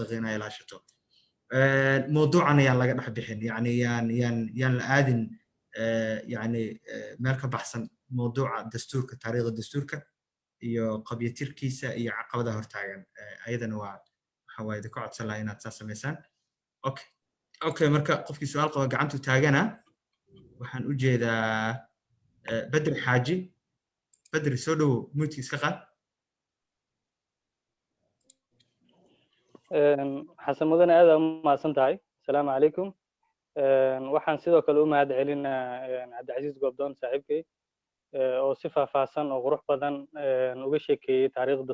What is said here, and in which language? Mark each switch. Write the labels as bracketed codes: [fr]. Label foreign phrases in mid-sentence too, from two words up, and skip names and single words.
[so] daqiiqa inaa ilaashato mawduucan ayaan laga dhex bixin yani yaan la aadin yani meel ka baxsan mawduuca dastuurka taariikhda dastuurka iyo qabyatirkiisa iyo caqabadaha hortaagan ayadana waa waxa waaye idinka codsan lahaa inaad saa samaysaan okay marka qofkii su-aal qaba gacantu taagana waxaan u jeedaa بدر حاجي بدر سودو موتي سقط حسن مدن aad u mahadsan tahay assalaamu calaykum waxaan sidoo kale u mahad celinaa cabdicasiis goobdoon saaxiibkay oo si faahfaahsan oo qurux badan uga sheekeeyay taariikhda